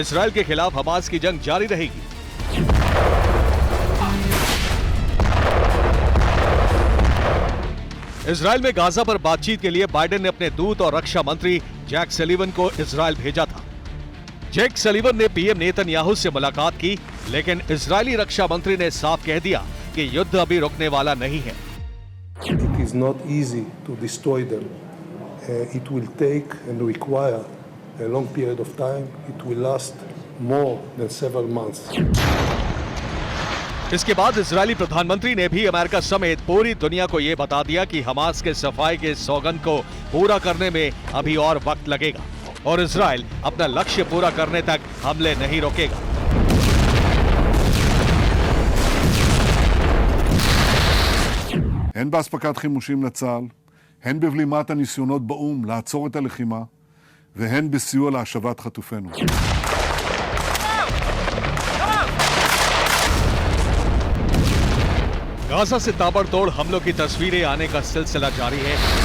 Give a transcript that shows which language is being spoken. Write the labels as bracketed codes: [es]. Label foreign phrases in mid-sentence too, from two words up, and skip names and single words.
[hi] इजरायल के खिलाफ हमास की जंग जारी रहेगी। इजरायल में गाजा पर बातचीत के लिए बाइडेन ने अपने दूत और रक्षा मंत्री जैक सलीवन को इजरायल भेजा था। जैक सलीवन ने पीएम नेतन्याहू से मुलाकात की, लेकिन इजरायली रक्षा मंत्री ने साफ कह दिया कि युद्ध अभी रुकने वाला नहीं है। [en] It is not easy to destroy them. It will take and require a long period of time. It will last more than several months. [hi] इसके बाद इजरायली प्रधानमंत्री ने भी अमेरिका समेत पूरी दुनिया को यह बता दिया कि हमास के सफाई के सौगंध को पूरा करने में अभी और वक्त लगेगा और इजरायल अपना लक्ष्य पूरा करने तक हमले नहीं रोकेगा। [he] הן באספקת חימושים לצה"ל, הן בבלימת הניסיונות באום לעצור את הלחימה, והן בסיוע להשבת חטופינו. [hi] गाजा से ताबड़तोड़ हमलों की तस्वीरें आने का सिलसिला जारी है।